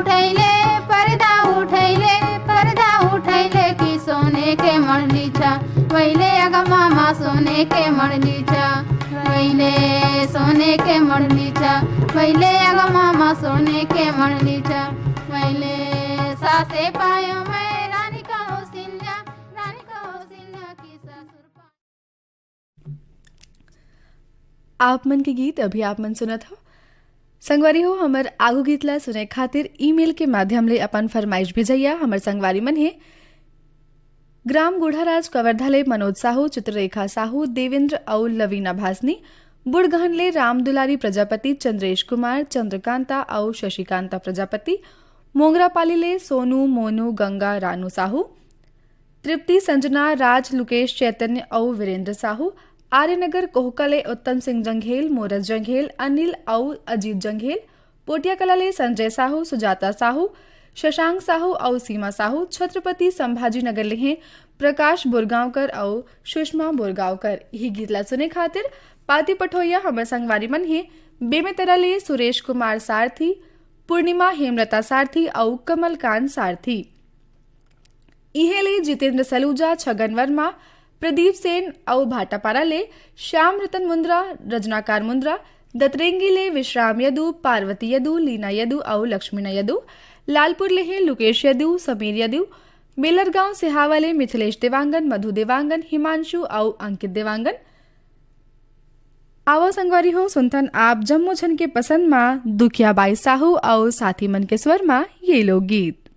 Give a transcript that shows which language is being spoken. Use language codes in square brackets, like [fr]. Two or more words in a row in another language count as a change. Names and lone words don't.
[hne] उठैले कि सोने के मरलीचा पहले अग मामा सोने के मरलीचा पहले सोने के मरलीचा पहले अग मामा सोने के मरलीचा पहले सासे पायो मैं रानी का कौशल्या की ससुर आप मन के गीत अभी आप मन सुनत हो संगवारी हो हमर आगू गीत ला सुने खातिर ईमेल के माध्यम ले अपन फरमाइश भेजैया। हमर संगवारी मन है ग्राम गुढ़ाराज कवर्धाले मनोज साहू, चित्ररेखा साहू, देवेंद्र और लवीना भासनी, बुढ़गहन ले राम दुलारी प्रजापति, चंद्रेश कुमार, चंद्रकांता और शशिकांता प्रजापति, मोंगरापाली ले सोनू, मोनू, गंगा, रानू साहू, तृप्ति, संजना, राज, लुकेश, चैतन्य और वीरेंद्र साहू, आर्यनगर कोहकले उत्तम सिंह जंघेल, मोरस जंघेल, अनिल और अजीत जंघेल, पोटिया कला ले संजय साहू, सुजाता साहू, शशांक साहू और सीमा साहू, छत्रपति संभाजी नगर ले हैं प्रकाश बुरगांवकर और सुषमा बुरगांवकर। यही गीत ला सुने खातिर पाती पठोइया हमर संगवारी मन है बेमेतरा ले सुरेश कुमार सारथी, पूर्णिमा हेमलता सारथी और कमलकांत सारथी। इहे ले जितेंद्र सलूजा, छगन वर्मा, प्रदीप सेन और भाटापारा ले श्याम रतन मुंद्रा, रजनाकार मुंद्रा, दतरेंगी ले विश्राम यदु, पार्वती यदु, लीना यदु और लक्ष्मीना यदु, लालपुर ले हैं लुकेश यदु, समीर यदु, बेलरगांव सिहावा ले मिथिलेश देवांगन, मधु देवांगन, हिमांशु और अंकित देवांगन। आवा संगवारी हो सुनथन आप जम्मू छन के पसंद माँ दुखिया बाई साहू और साथी मन के स्वर माँ ये लोग गीत।